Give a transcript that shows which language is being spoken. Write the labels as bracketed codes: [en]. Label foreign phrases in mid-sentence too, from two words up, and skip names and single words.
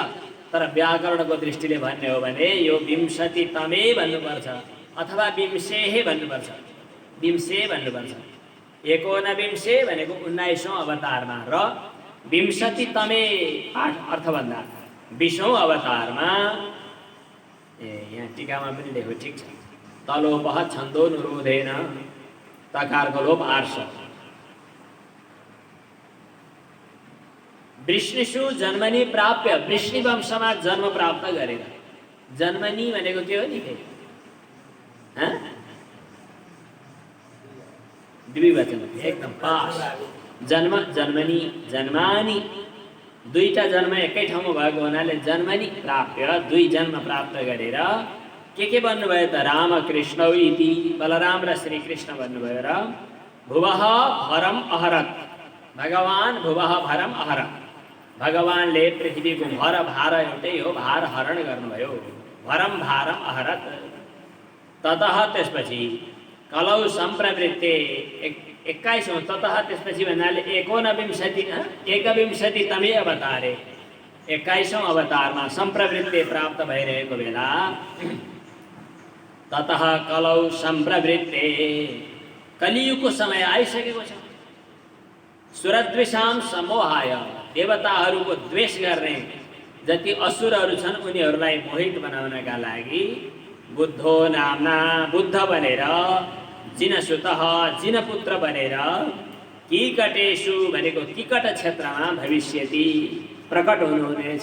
[ne] तर व्याकरणको दृष्टिले भन्ने हो भने यो 20तमे भन्नुपर्छ अथवा 20 भन्नुपर्छ, 20 भन्नुपर्छ। 19 भनेको 19औं अवतारमा र 20तमे पाठ अर्थ भन्दा 20औं अवतारमा। यहाँ टीकामा पनि लेखो, ठिक छ। [sa] तलोपः छन्दो नुरोधेन, [ne] तकारको लोप आर्ष। [sa] वृष्णिषु जन्मनी प्राप्य, [ne] वृष्णि वंशमा जन्म प्राप्त गरेर। जन्मनी भनेको के हो नि, हाँ? द्विवचन एकदम पास। [sa] जन्म जन्मनी जन्मानी [ne] दुईटा जन्म एकै ठाउँमा भएको हुनाले [sa] जन्मनी प्राप्य [ne] दुई जन्म प्राप्त गरेर के भन्नुभयो त रामकृष्ण इति बलराम र श्रीकृष्ण भन्नुभयो र भुवः [sa] भरम अहरत भगवान भुवः भरम अहरत [ne] भगवानले पृथ्वीको भर भार एउटै हो भार हरण गर्नुभयो [sa] भरम भारम अहरत ततः [ne] त्यसपछि [sa] कलौ सम्प्रवृत्ते [ne] 21औं ततः त्यसपछि भन्नाले [sa] एकविंशति तमे अवतारे [ne] 21औं अवतारमा सम्प्रवृत्ते प्राप्त भइरहेको बेला [sa] ततः कलौ सम्प्रवृत्ते [ne] कलियुगको समय आइसकेको छ [sa] सुरद्वेषाम समोहाय [ne] देवताहरूको द्वेष गर्ने जति असुरहरू छन् उनीहरूलाई मोहित बनाउनका लागि [sa] बुद्धो नामना [ne] बुद्ध बनेर जिनसुतः जिनपुत्र बनेर किकटेषु भनेको किकट क्षेत्रमा भविष्यति प्रकट हुनुहुनेछ।